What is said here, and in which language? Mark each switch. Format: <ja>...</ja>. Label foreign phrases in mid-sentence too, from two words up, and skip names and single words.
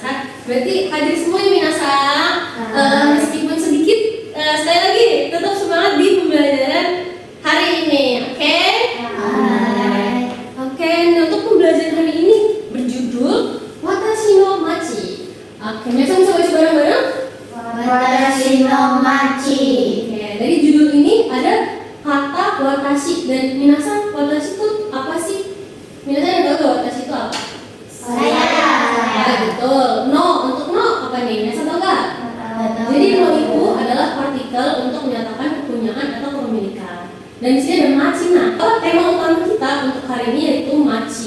<id>Berarti hadir semua ya minasan. Meskipun sedikit, sekali lagi tetap semangat di pembelajaran hari ini. Oke? Hai. Oke, nah untuk pembelajaran hari ini berjudul Watashi no Machi. Oke, minasan bisa baca bareng-bareng? Watashi no Machi. Oke, dari judul ini ada kata watashi dan minasan watashi itu apa sih? Minasan yang tahu gak watashi itu apa? Saya. Ya, betul. No, untuk no apa nih? Minasan tahu gak? Jadi no itu adalah partikel untuk menyatakan kepunyaan atau kepemilikan. Dan di sini ada machi. Nah, tema utama kita untuk hari ini yaitu machi.</id>